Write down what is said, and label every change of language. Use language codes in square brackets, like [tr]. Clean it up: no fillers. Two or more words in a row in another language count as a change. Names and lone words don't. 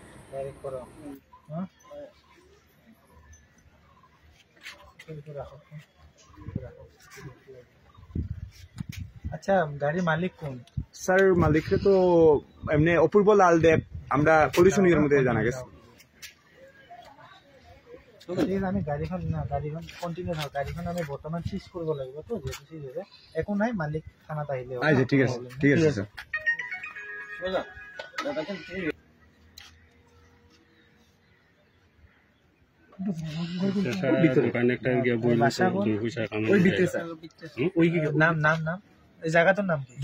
[bn] আচ্ছা, গাড়ির মালিক কোন? স্যার মালিকরে তো এমনি অপূর্ব লাল দেব, আমরা পলিউশন এর মধ্যে জানা গেছে। [as] আমি গাড়িখন কন্টিনিউ থাক, গাড়িখন আমি বর্তমান সিজ কৰিব লাগিব তো, যেহেতু সিজ হৈছে একো নাই, মালিক থানাত আহিলে হ'ব। [bn] আচ্ছা ঠিক আছে, ঠিক আছে স্যার। নাম এই জায়গাটার নাম কি?